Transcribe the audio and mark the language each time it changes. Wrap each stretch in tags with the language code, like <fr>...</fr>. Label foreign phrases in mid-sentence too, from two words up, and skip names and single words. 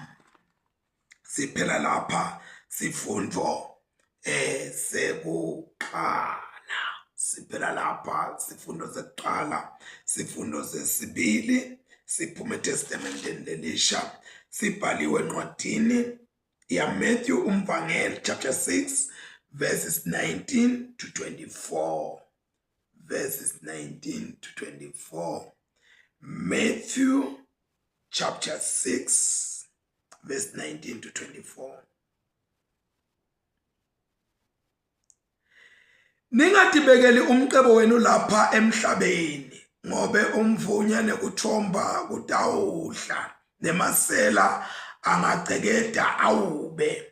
<ss>Siphela lapha sifundo sekuqala. Siphela lapha sifundo sekuqala, sifundo sesibili siphume eTestamenteni lelisha sibhaliwe encwadini ya Matthew umvangeli</ss> <en>chapter 6 verses 19 to 24. Verses 19 to 24. Matthew chapter 6 verse 19 to 24.</en> <ss>Ningatibekeli umcebo wenu lapha emhlabeni, ngobe umvunya nekuthomba kutawudla nemasela angacekeda awube.</ss>